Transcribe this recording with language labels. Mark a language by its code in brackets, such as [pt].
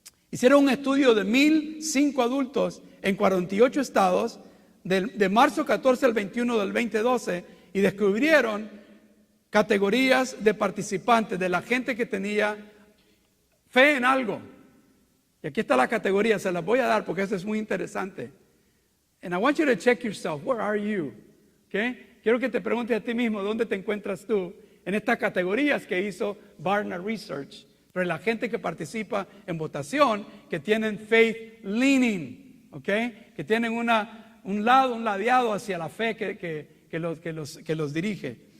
[es] Hicieron un estudio de 1,005 adultos en 48 estados de marzo 14 al 21 del 2012 y descubrieron categorías de participantes, de la gente que tenía fe en algo. Y aquí está la categoría, se las voy a dar porque eso es muy interesante. [en] And I want you to check yourself, where are you? ¿Okay? [es] Quiero que te preguntes a ti mismo, ¿dónde te encuentras tú en estas categorías que hizo Barna Research? Pero la gente que participa en votación, que tienen [en] faith leaning, [es] ¿ok? Que tienen un ladeado hacia la fe que los dirige.